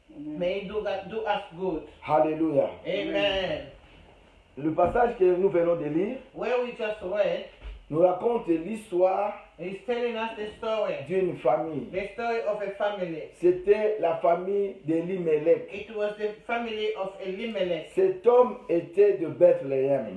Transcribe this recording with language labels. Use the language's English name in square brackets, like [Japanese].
[English] May He do us good. Alléluia. Amen. [French] Le passage que nous venons de lire [English] Where we just read [French] nous raconte l'histoire [English] is telling us the story. [French] d'une famille. [English] The story of a family. [French] C'était la famille d'Elimelech. [English] It was the family of Elimelech. [French] Cet homme était de Bethléem.